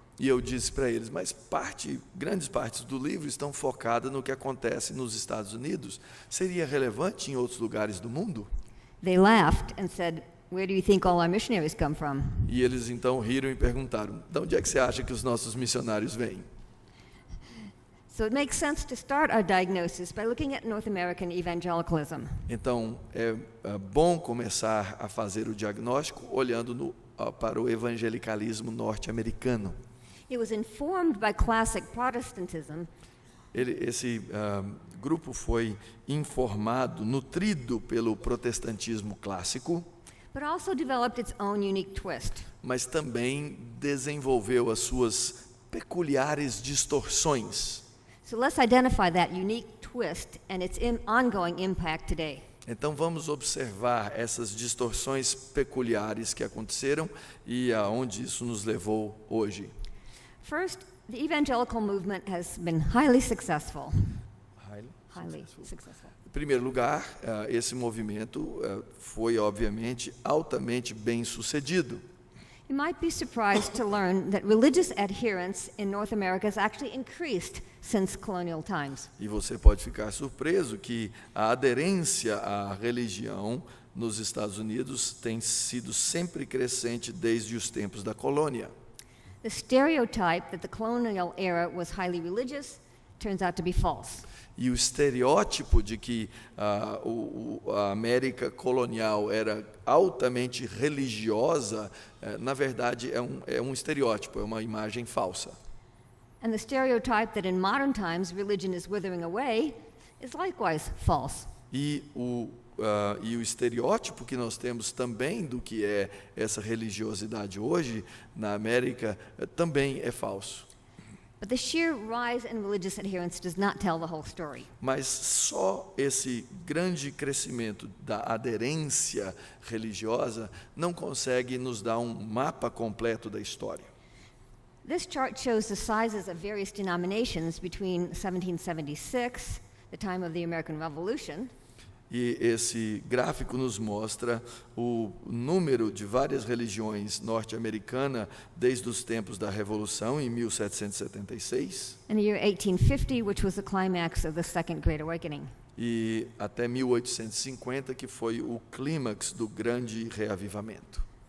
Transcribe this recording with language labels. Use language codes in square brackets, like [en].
[pt] eu disse para eles, mas grandes partes do livro estão focadas no que acontece nos Estados Unidos. Seria relevante em outros lugares do mundo? [en] They laughed and said, where do you think all our missionaries come from? [pt] E eles então riram e perguntaram, de onde é que você acha que os nossos missionários vêm? [en] So it makes sense to start our diagnosis by looking at North American evangelicalism. [pt] Então, é bom começar a fazer o diagnóstico olhando para o evangelicalismo norte-americano. [en] It was informed by classic Protestantism, [pt] Esse grupo foi informado, nutrido pelo protestantismo clássico, [en] but also developed its own unique twist. [pt] mas também desenvolveu as suas peculiares distorções. [en] So let's identify that unique twist and its ongoing impact today. [pt] Então vamos observar essas distorções peculiares que aconteceram e aonde isso nos levou hoje. [en] First, the evangelical movement has been highly successful. Highly successful. [pt] Em primeiro lugar, esse movimento foi, obviamente, altamente bem-sucedido. [en] You might be surprised to learn that religious adherence in North America has actually increased since colonial times. [pt] E você pode ficar surpreso que a aderência à religião nos Estados Unidos tem sido sempre crescente desde os tempos da colônia. [en] The stereotype that the colonial era was highly religious turns out to be false. [pt] E o estereótipo de que a América colonial era altamente religiosa, na verdade, é um estereótipo, é uma imagem falsa. [en] And the stereotype that in modern times religion is withering away is likewise false. [pt] E o estereótipo que nós temos também do que é essa religiosidade hoje na América também é falso. [en] But the sheer rise in religious adherence does not tell the whole story. [pt] Mas só esse grande crescimento da aderência religiosa não consegue nos dar um mapa completo da história. [en] This chart shows the sizes of various denominations between 1776, the time of the American Revolution, [pt] E esse gráfico nos mostra o número de várias religiões norte-americanas desde os tempos da Revolução, em 1776, [en] and the year 1850, which was the climax of the Second Great Awakening. [pt] e até 1850, que foi o clímax do grande reavivamento.